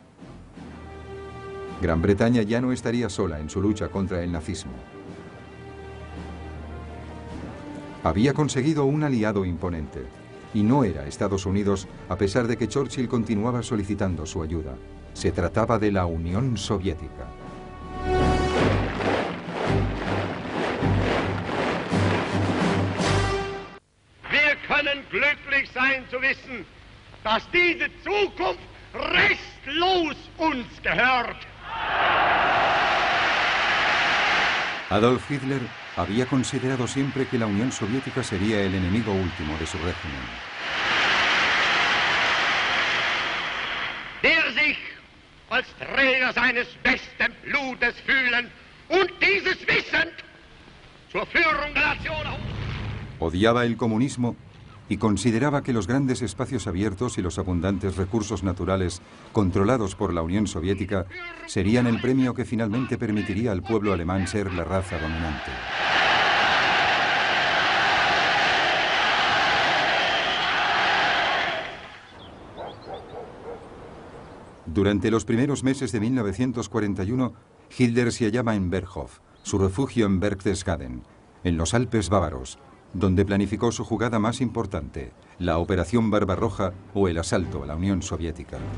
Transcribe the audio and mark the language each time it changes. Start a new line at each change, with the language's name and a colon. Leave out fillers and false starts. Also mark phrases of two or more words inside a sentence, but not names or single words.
Spanish: Gran Bretaña ya no estaría sola en su lucha contra el nazismo. Había conseguido un aliado imponente, y no era Estados Unidos, a pesar de que Churchill continuaba solicitando su ayuda. Se trataba de la Unión Soviética.
German: Glücklich sein zu wissen, dass diese Zukunft restlos uns gehört.
Spanish: Adolf Hitler había considerado siempre que la Unión Soviética sería el enemigo último de su régimen.
German: Der sich als Träger seines besten Blutes fühlen und dieses wissend zur Führung der Nation.
Spanish: Odiaba el comunismo y consideraba que los grandes espacios abiertos y los abundantes recursos naturales controlados por la Unión Soviética serían el premio que finalmente permitiría al pueblo alemán ser la raza dominante. Durante los primeros meses de 1941, Hitler se hallaba en Berghof, su refugio en Berchtesgaden, en los Alpes bávaros, donde planificó su jugada más importante, la Operación Barbarroja o el asalto a la Unión Soviética.